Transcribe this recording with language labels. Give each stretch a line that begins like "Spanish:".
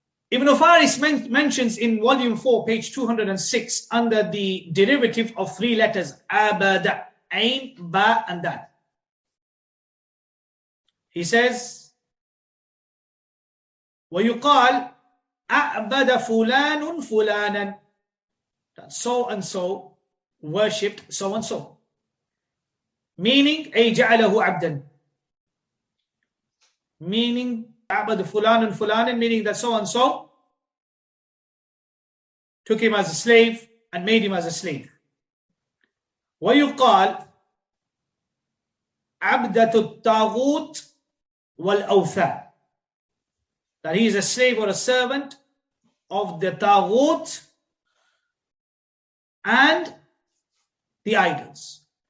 English: Ibn Faris mentions in volume 4, page 206, under the derivative of three letters, ʻAbd, ʿayn, ba, and dal. He says,
Arabic: وَيُقَالْ أَعْبَدَ فُلَانٌ فُلَانًا,
English: that so and so worshipped so and so. Meaning,
Arabic: أي جعله عبدا.
English: Meaning,
Arabic: أعبد فلان فلانا,
English: meaning that so and so took him as a slave and made him as a slave.
Arabic: ويقال عبدة الطاغوت والأوثان,
English: that he is a slave or a servant of the Ṭāghūt and the idols.